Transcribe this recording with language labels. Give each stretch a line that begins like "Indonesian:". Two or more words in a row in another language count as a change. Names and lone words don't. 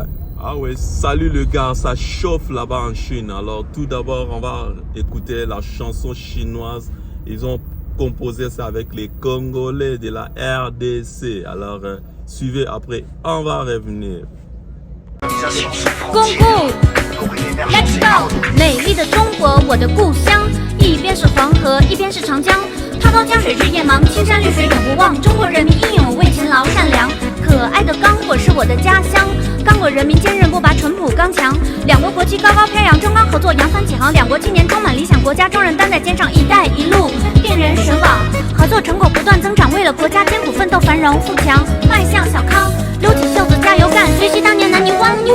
French: Ah ouais, salut le gars, ça chauffe là-bas en Chine. Alors tout d'abord on va écouter la chanson chinoise. Ils ont composé ça avec les Congolais de la RDC. Alors suivez après, on va revenir.
English: Congo Let's go！
Chinese: 美丽的中国，我的故乡，一边是黄河，一边是长江，滔滔江水日夜茫，青山绿水永不忘。中国人民英勇为勤劳善良，可爱的刚果是我的家乡，刚果人民坚韧不拔，淳朴刚强。两国国旗高高飘扬，中刚合作扬帆起航，两国青年充满理想，国家重任担在肩上，一带一路变人神往，合作成果不断增长，为了国家艰苦奋斗，繁荣富强，迈向小康，撸起袖子加油干，学习当年南泥湾。